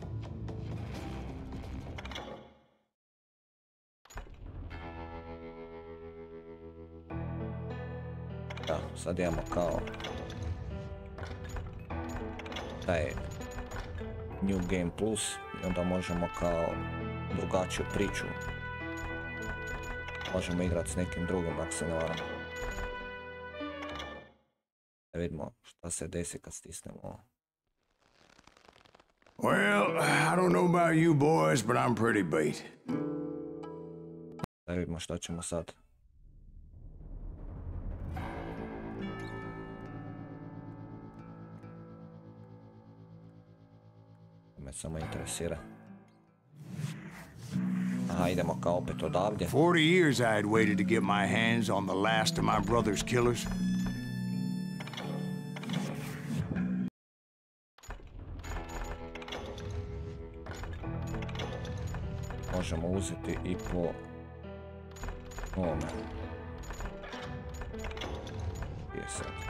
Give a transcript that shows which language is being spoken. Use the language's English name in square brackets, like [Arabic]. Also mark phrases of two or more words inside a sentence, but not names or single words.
[Croatian] Da, sad imamo kao taj New Game Plus i onda možemo kao drugačiju priču. Možemo igrati s nekim drugim ako se ne varam. Da vidimo šta se desi kad stisnemo. [English] Well, I don't know about you boys, but I'm pretty beat. [Croatian] Da vidimo šta ćemo sad. To me samo interesira. Aha, idemo kao opet odavdje. [English] 40 years I had waited to get my hands on the last of my brother's killers. [Croatian] Možemo uzeti i po ovome. Je sad.